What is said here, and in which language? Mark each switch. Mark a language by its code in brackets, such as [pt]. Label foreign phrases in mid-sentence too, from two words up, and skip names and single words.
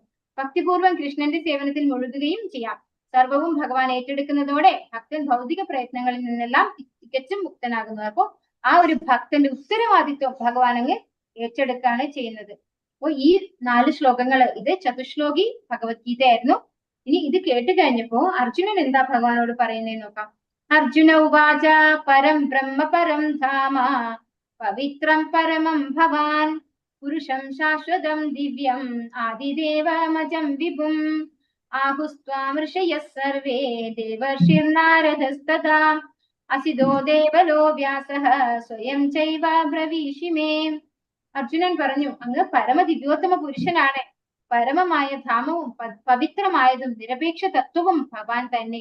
[ml] ഭക്തിപൂർവ്വം കൃഷ്ണന്റെ സേവനത്തിൽ മുഴുകുകയും ചെയ്യാം. സർവവും ഭഗവാൻ ഏറ്റെടുക്കുന്നതോടെ ഭക്തൻ ഭൗതിക പ്രയത്നങ്ങളിൽ നിന്നെല്ലാം തികച്ചും മുക്തനാകുന്നു. അപ്പോ ആ ഒരു ഭക്തന്റെ ഉത്തരവാദിത്വം ഭഗവാൻ അങ്ങ് ഏറ്റെടുക്കുകയാണ് ചെയ്യുന്നത്. അപ്പോ ഈ 4 ശ്ലോകങ്ങൾ ഇത് ചതുശ്ലോകി ഭഗവത്ഗീത ആയിരുന്നു. ഇനി ഇത് കേട്ട് കഴിഞ്ഞപ്പോ അർജുനൻ എന്താ ഭഗവാനോട് പറയുന്നതെന്ന് നോക്കാം. [sa] അർജുന ഉവാച പരം ബ്രഹ്മ പരം ധാമ പവിത്രം പരമം ഭവാൻ പുരുഷം ശാശ്വതം ദിവ്യം ആദിദേവമജം വിഭും ആഹുസ്ത്വാം ഋഷയഃ സർവേ ദേവർഷിർനാരദസ്തഥാ അസിതോ ദേവലോ വ്യാസഃ സ്വയം ചൈവ ബ്രവീഷി മേ. [ml] അർജുനൻ പറഞ്ഞു, അങ്ങ് പരമദിവ്യോത്തമ പുരുഷനാണ്. പരമമായ ധാമവും പവിത്രമായതും നിരപേക്ഷ തത്വവും ഭഗവാൻ തന്നെ.